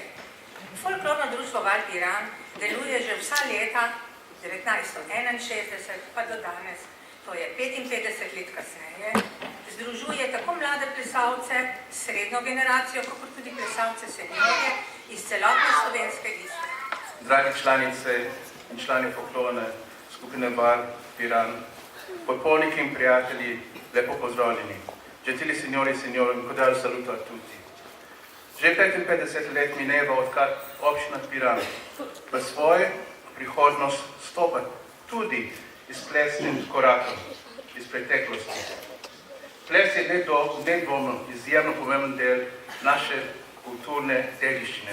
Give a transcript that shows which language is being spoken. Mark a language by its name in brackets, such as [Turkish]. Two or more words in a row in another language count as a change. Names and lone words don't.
[Slovenian] Folklorno društvo Val Piran deluje že vsa leta 1961 pa do danes, to je 55 let kasneje, združuje tako mlade plesalce, srednjo generacijo, kot tudi plesalce seniorje iz celotne slovenske Istre. Dragi članice in člani folklorne skupine Val Piran, podporniki in prijatelji, lepo pozdravljeni. [Italian] Gentili signori in signori, cordiale saluto a tutti. [Slovenian] Že 55 let mineva, odkar občina Piran v svojo prihodnost stopa tudi iz plesnim korakom iz preteklosti. Ples je nedvomno izjemno pomemben del naše kulturne dediščine.